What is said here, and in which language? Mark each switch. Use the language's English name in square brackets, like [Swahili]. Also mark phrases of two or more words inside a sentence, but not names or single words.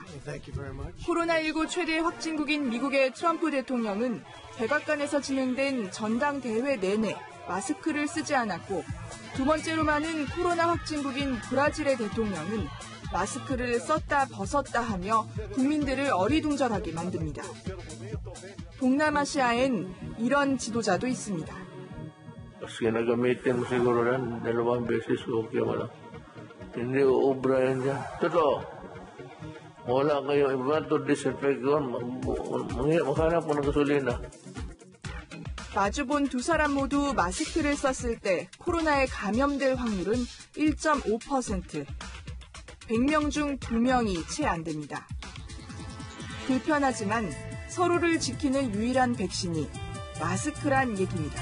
[Korean] 코로나19 최대 확진국인 미국의 트럼프 대통령은 백악관에서 진행된 전당대회 내내 마스크를 쓰지 않았고 두 번째로 많은 코로나 확진국인 브라질의 대통령은 마스크를 썼다 벗었다 하며 국민들을 어리둥절하게 만듭니다. 동남아시아엔 이런 지도자도 있습니다. [Filipino] Hindi ubra yan dyan. Totoo. Wala kayo iba [English] to disinfect [Filipino] yun. Maghanap po ng gasolina. [Korean] 마주본 두 사람 모두 마스크를 썼을 때 코로나에 감염될 확률은 1.5%. 100명 중 2명이 채 안 됩니다. 불편하지만 서로를 지키는 유일한 백신이 마스크란 얘기입니다.